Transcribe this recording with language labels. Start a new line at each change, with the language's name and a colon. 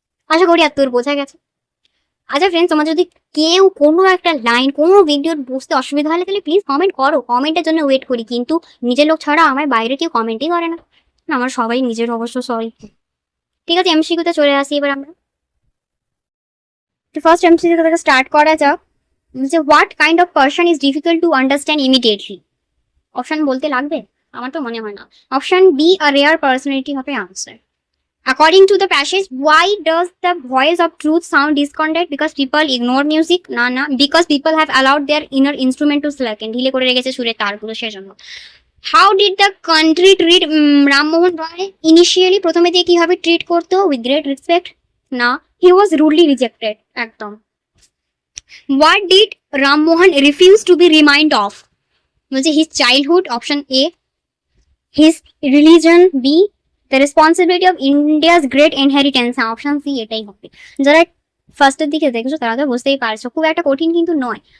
Bangla: আশা করি আর তোর বোঝা গেছে। আচ্ছা ফ্রেন্ডস, তোমার যদি কেউ কোনো একটা লাইন কোনো ভিডিওর বুঝতে অসুবিধা হলে তাহলে প্লিজ কমেন্ট করো, কমেন্টের জন্য ওয়েট করি, কিন্তু নিজের লোক ছাড়া আমার বাইরে কেউ কমেন্টই করে না, আমার সবাই নিজের অবশ্য সরি। ঠিক আছে, এমসিকিউতে চলে আসি এবার আমরা। ফার্স্ট এমসিকিউ থেকে স্টার্ট করা যাক। যে
English: What kind of person is difficult to understand immediately?
Bangla: Option বলতে লাগবে? আমার তো মনে হয় না। অপশন বি,
English: a rare personality
Bangla: হবে answer.
English: According to the passage, why does the voice of truth sound discordant? Because people ignore music?
Bangla: না,
English: because people have allowed their inner instrument to slacken.
Bangla: ঢিলে করে রেখেছে সুরের তারগুলো সেজন্য।
English: How did the country treat Rammohan Roy initially?
Bangla: প্রথমে দিয়ে কিভাবে ট্রিট করতো?
English: With great respect?
Bangla: না,
English: he was rudely rejected.
Bangla: একদম।
English: What did Rammohan refuse to be reminded of?
Bangla: বলছে
English: his childhood, option A. His religion, B. The responsibility of India's great inheritance,
Bangla: option C এটাই হবে। যারা ফার্স্টের দিকে দেখছো তারা তো বুঝতেই পারছো, খুব একটা কঠিন কিন্তু নয়।